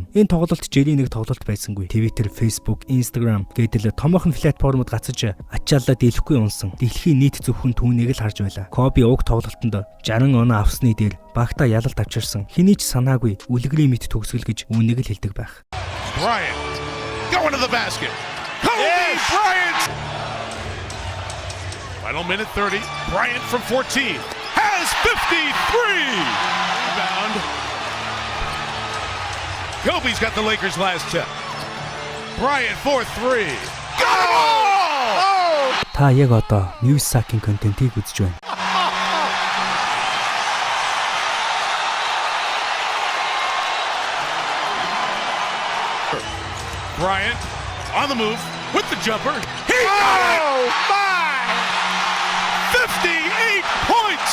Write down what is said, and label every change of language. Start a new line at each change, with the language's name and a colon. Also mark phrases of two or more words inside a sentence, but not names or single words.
Mongolian: Энэ тоглолт жирийн нэг тоглолт байсангүй. Twitter, Facebook, Instagram гэдэл томоохон платформод гацаж ачааллаа дийлэхгүй унсан. Дэлхийн нийт зөвхөн түүнийг л харж байлаа. Kobe уг тоглолтод 60 оноо авсны дээр багтаа ялалт авчирсан. Хэний ч санаагүй үлгэрийн мэд төгсгөл гэж үүнийг л хэлдэг байх.
English: Bryant going to the basket. Kobe Bryant. Final minute 30. Bryant from 14 has 53. Rebound. Kobe's got the Lakers last tip. Bryant for 3. Go!
Mongolian: Та яг одоо Newssack-ийн контентийг үзэж байна.
English: Bryant on the move with the jumper. He got it! My! 58 points!